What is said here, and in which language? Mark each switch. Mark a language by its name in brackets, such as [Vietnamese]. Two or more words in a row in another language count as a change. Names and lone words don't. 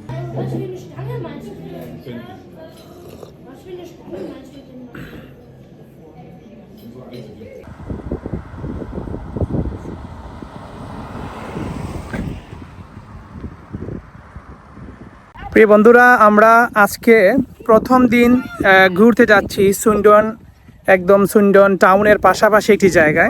[German] Was für eine Stange meinst du denn? Was für eine Stange meinst du denn? [Bangla] প্রিয় বন্ধুরা, আমরা আজকে প্রথম দিন ঘুরতে যাচ্ছি সুইন্ডন, একদম সুইন্ডন টাউনের পাশাপাশি একটি জায়গায়।